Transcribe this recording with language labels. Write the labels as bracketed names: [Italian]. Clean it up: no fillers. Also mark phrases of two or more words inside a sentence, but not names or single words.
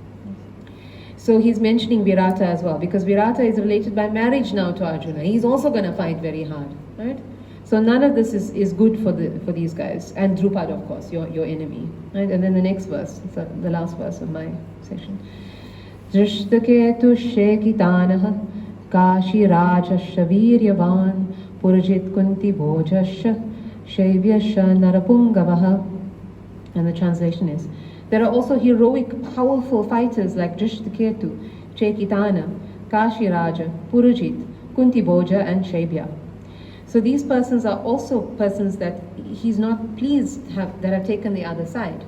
[English] So he's mentioning Virata as well, because Virata is related by marriage now to Arjuna. He's also going to fight very hard, right? So none of this is good for these guys. And Drupad, of course, your enemy. Right? And then the next verse, the last verse of my section. [Sanskrit] Drishtaketu Shekitanah Kashi Rajasha Viryavan Purajit Kunti Bhojasha Shaivyasha Narapungavaha. [English] And the translation is, there are also heroic, powerful fighters like Drishtaketu, Chekitana, Kashi Raja, Purajit, Kunti Bhoja, and Shaibya. So these persons are also persons that he's not pleased that have taken the other side.